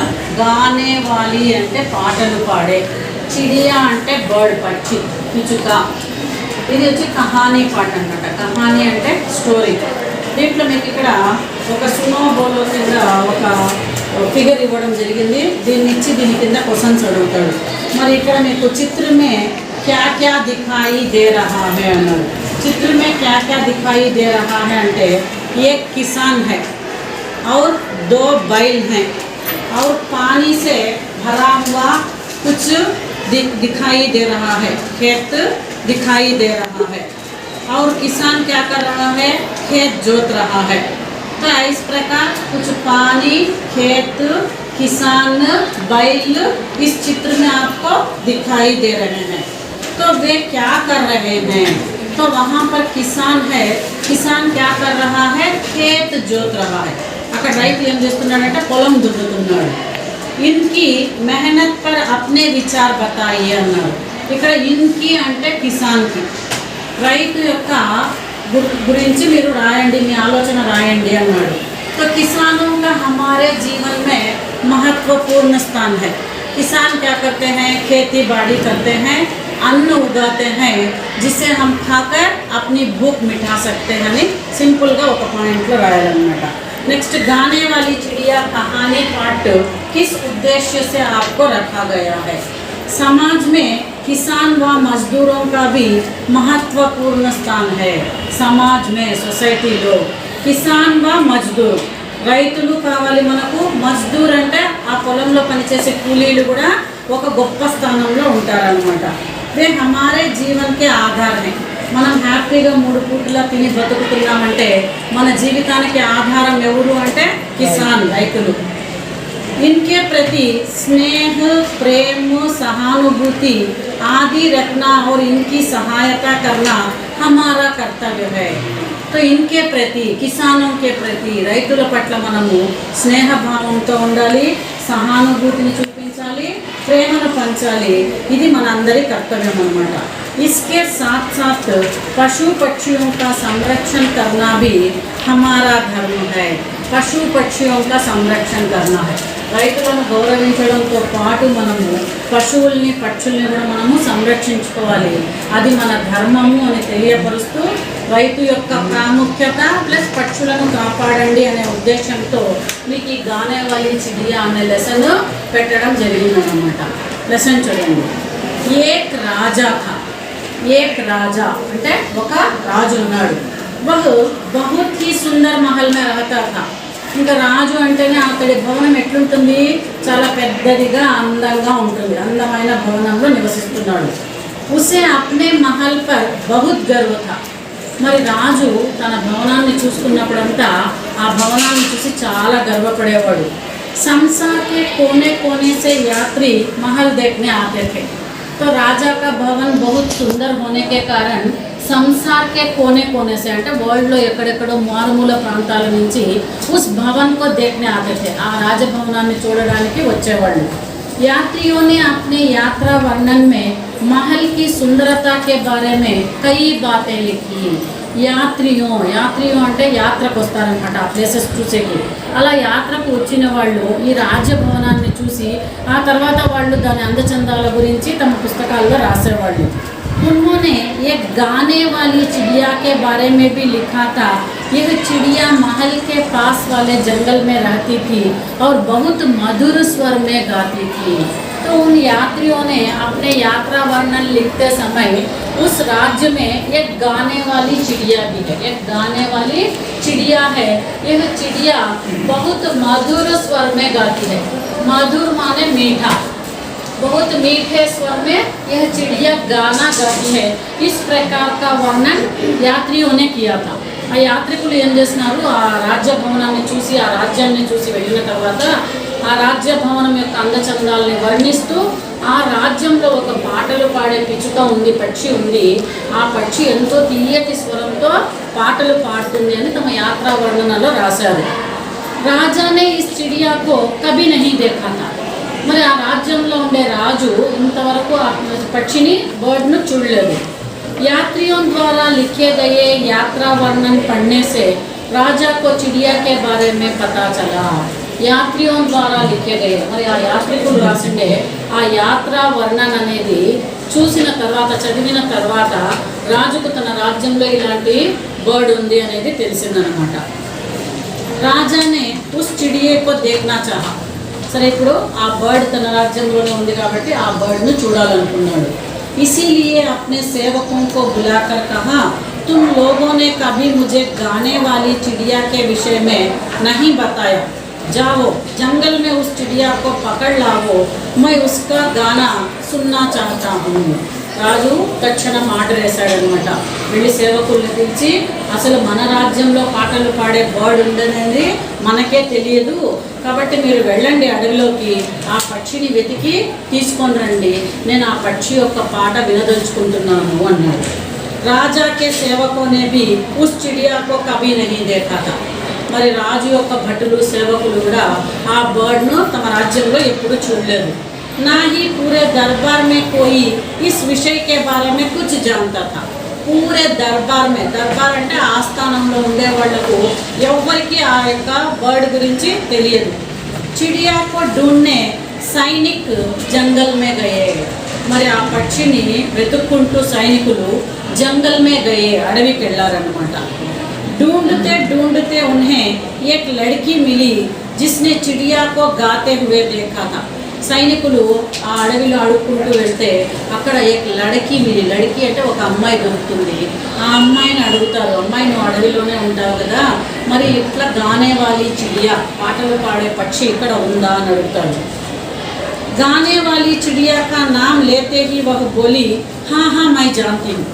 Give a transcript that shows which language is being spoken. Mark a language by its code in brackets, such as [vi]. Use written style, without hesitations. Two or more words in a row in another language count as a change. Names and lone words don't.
[hi] गाने वाली [te] అంటే పాటలు పాడే, చిడియా అంటే బర్డ్ పక్షి పిచుక. ఇది వచ్చి కహానీ పాట అన్నమాట. కహానీ అంటే స్టోరీ. దీంట్లో మీకు ఇక్కడ ఒక [hi] सुनो बोलो [te] కింద ఒక ఫిగర్ ఇవ్వడం జరిగింది. దీన్ని ఇచ్చి దీని కింద క్వశ్చన్స్ అడుగుతాడు. మరి ఇక్కడ మీకు [hi] చిత్రమే क्या क्या दिखाई दे रहा है अన్నారు. चित्र में क्या क्या दिखाई दे रहा है అంటే एक किसान है और दो बैल हैं और पानी से भरा हुआ कुछ दिखाई दे रहा है, खेत दिखाई दे रहा है और किसान क्या कर रहा है, खेत जोत रहा है. तो इस प्रकार कुछ पानी, खेत, किसान, बैल इस चित्र में आपको दिखाई दे रहे हैं. तो वे क्या कर रहे हैं? तो वहाँ पर किसान है. किसान क्या कर रहा है? खेत जोत रहा है. [te] అక్కడ రైతు ఏం చేస్తున్నాడంటే పొలం దున్నుతున్నాడు. [hi] इनकी मेहनत पर अपने विचार बताइए అన్నాడు. [te] ఇక్కడ ఇన్కి అంటే కిసాన్కి, రైతు యొక్క గురించి మీరు రాయండి, మీ ఆలోచన రాయండి అన్నాడు. [hi] तो किसानों का हमारे जीवन में महत्वपूर्ण स्थान है. किसान क्या करते हैं? खेती बाड़ी करते हैं, अन्न उगाते हैं जिसे हम खाकर अपनी भूख मिटा सकते हैं [te] అని సింపుల్గా ఒక పాయింట్లో రాయాలన్నమాట. [hi] नेक्स्ट गाने वाली चिड़िया कहानी पार्ट किस उद्देश्य से आपको रखा गया है? समाज में किसान व मजदूरों का भी महत्वपूर्ण स्थान है. समाज में [te] सोसाइटीలో [hi] किसान व मज़दूर, [te] రైతులు కావాలి మనకు, మజ్దూర్ అంటే ఆ పొలంలో పనిచేసే కూలీలు కూడా ఒక గొప్ప స్థానంలో ఉంటారనమాట. [hi] वे हमारे जीवन के आधार हैं. [te] మనం హ్యాపీగా 3 పూటలా తిని బతుకుతున్నామంటే మన జీవితానికి ఆధారం ఎవరు అంటే కిసాన్, రైతులు. [hi] इनके प्रति स्नेह, प्रेम, सहानुभूति आदि रखना और इनकी सहायता करना हमारा कर्तव्य है. तो इनके प्रति, किसानों के प्रति, [te] రైతుల పట్ల మనము స్నేహభావంతో ఉండాలి, సహానుభూతిని చూపించాలి, ప్రేమను పంచాలి. ఇది మనందరి కర్తవ్యం అన్నమాట. [hi] इसके साथ साथ पशु पक्षियों का संरक्षण करना भी हमारा धर्म है. पशु पक्षियों का संरक्षण करना है. [te] రైతులను గౌరవించడంతో పాటు మనము పశువుల్ని, పక్షుల్ని కూడా మనము సంరక్షించుకోవాలి. అది మన ధర్మము అని తెలియపరుస్తూ రైతు యొక్క ప్రాముఖ్యత ప్లస్ పక్షులను కాపాడండి అనే ఉద్దేశంతో మీకు ఈ గానే వాలీ చిడియా అనే లెసన్ పెట్టడం జరిగిందన్నమాట. లెసన్ చూడండి. [hi] एक राजा था. एक राजा [te] అంటే ఒక రాజు ఉన్నాడు. [hi] वह बहुत ही सुंदर महल में रहता था. [te] ఇంకా రాజు అంటేనే అతడి భవనం ఎట్లుంటుంది? చాలా పెద్దదిగా, అందంగా ఉంటుంది. అందమైన భవనంలో నివసిస్తున్నాడు. [hi] उसे अपने महल पर बहुत गर्व था. [te] మరి రాజు తన భవనాన్ని చూసుకున్నప్పుడంతా ఆ భవనాన్ని చూసి చాలా గర్వపడేవాడు. [hi] संसार के कोने कोने से यात्री महल देखने आते थे. तो राजा का भवन बहुत सुंदर होने के कारण संसार के कोने कोने से [te] అంటే వరల్డ్లో ఎక్కడెక్కడో మారుమూల ప్రాంతాల నుంచి [hi] उस भवन को देखने आते थे. [te] ఆ రాజభవనాన్ని చూడడానికి వచ్చేవాళ్ళు. [hi] यात्रियों ने अपने यात्रा वर्णन में महल की सुंदरता के बारे में कई बातें लिखी. [te] యాత్రియం అంటే యాత్రకు వస్తారనమాట ఆ ప్లేసెస్ చూసేకి. అలా యాత్రకు వచ్చిన వాళ్ళు ఈ రాజభవనాన్ని చూసి ఆ తర్వాత వాళ్ళు దాని అందచందాల గురించి తమ పుస్తకాల్లో రాసేవాళ్ళు. [hi] उन्होंने एक गाने वाली चिड़िया के बारे में भी लिखा था. यह चिड़िया महल के पास वाले जंगल में रहती थी और बहुत मधुर स्वर में गाती थी. तो उन यात्रियों ने अपने यात्रा वर्णन लिखते समय उस राज्य में एक गाने वाली चिड़िया भी है. एक गाने वाली चिड़िया है. यह चिड़िया बहुत मधुर स्वर में गाती है. मधुर माने मीठा. बहुत मीठे स्वर में यह चिड़िया गाना गाती है. इस प्रकार का वर्णन यात्रियों ने किया था. [te] ఆ యాత్రికులు ఏం చేస్తున్నారు? ఆ రాజ్యభవనాన్ని చూసి, ఆ రాజ్యాన్ని చూసి వెళ్ళిన తర్వాత ఆ రాజ్యభవనం యొక్క అందచందాలని వర్ణిస్తూ ఆ రాజ్యంలో ఒక పాటలు పాడే పిచ్చుక ఉంది, పక్షి ఉంది. ఆ పక్షి ఎంతో తీయటి స్వరంతో పాటలు పాడుతుంది అని తమ యాత్రా వర్ణనలో రాశారు. [hi] राजा ने इस चिड़िया को कभी नहीं देखा था. [te] మరి ఆ రాజ్యంలో ఉండే రాజు ఇంతవరకు ఆ పక్షిని, బర్డ్ను చూడలేదు. [hi] यात्रियों द्वारा लिखे गए यात्रा वर्णन पढ़ने से राजा को चिड़िया के बारे में पता चला. यात्रियों द्वारा लिखे गए. [te] మరి ఆ యాత్రికులు రాసిండే ఆ యాత్రా వర్ణన అనేది చూసిన తర్వాత, చదివిన తర్వాత రాజుకు తన రాజ్యంలో ఇలాంటి బర్డ్ ఉంది అనేది తెలిసిందనమాట. [hi] राजा ने उस चिड़िये को देखना चाहा. [te] సరే, ఇప్పుడు ఆ బర్డ్ తన రాజ్యంలోనే ఉంది కాబట్టి ఆ బర్డ్ను చూడాలనుకున్నాడు. [hi] इसीलिए अपने सेवकों को बुलाकर कहा, तुम लोगों ने कभी मुझे गाने वाली चिड़िया के विषय में नहीं बताया. जाओ जंगल में उस चिड़िया को पकड़ लाओ, मैं उसका गाना सुनना चाहता हूँ. [te] రాజు తక్షణం ఆర్డర్ వేశాడనమాట. వెళ్ళి సేవకుల్ని పిలిచి, అసలు మన రాజ్యంలో పాటలు పాడే బర్డ్ ఉండనేది మనకే తెలియదు, కాబట్టి మీరు వెళ్ళండి అడవిలోకి, ఆ పక్షిని వెతికి తీసుకొని రండి, నేను ఆ పక్షి యొక్క పాట వినదలుచుకుంటున్నాను అన్నాడు. [hi] राजा के सेवकों ने भी उस चिड़िया को कभी नहीं देखा था. [te] మరి రాజు యొక్క భటులు, సేవకులు కూడా ఆ బర్డ్ను తమ రాజ్యంలో ఎప్పుడూ చూడలేదు. [hi] ना ही पूरे दरबार में कोई इस विषय के बारे में कुछ जानता था. पूरे दरबार में, [te] దర్బార్ అంటే ఆస్థానంలో ఉండే వాళ్లకు ఎవ్వరికి ఆ యొక్క బర్డ్ గురించి తెలియదు. [hi] चिड़िया को ढूंढने सैनिक जंगल में गए. [te] మరి ఆ పక్షిని వెతుక్కుంటూ సైనికులు [hi] जंगल में गए, [te] అడవికి వెళ్ళారన్నమాట. [hi] ढूंढते ढूंढते उन्हें एक लड़की मिली जिसने चिड़िया को गाते हुए देखा था. [te] సైనికులు ఆ అడవిలో అడుక్కుంటూ వెళ్తే అక్కడ [hi] लड़की मिली. [te] లड़की అంటే ఒక అమ్మాయి దొరుకుతుంది. ఆ అమ్మాయిని అడుగుతారు, అమ్మాయి నువ్వు అడవిలోనే ఉంటావు కదా, మరి ఇట్లా [hi] गाने वाली चिड़िया, [te] పాటలు పాడే పక్షి ఇక్కడ ఉందా అని అడుగుతాడు. [hi] गाने वाली चिड़िया का नाम लेते ही वह बोली, हाँ हाँ मैं जानती हूँ.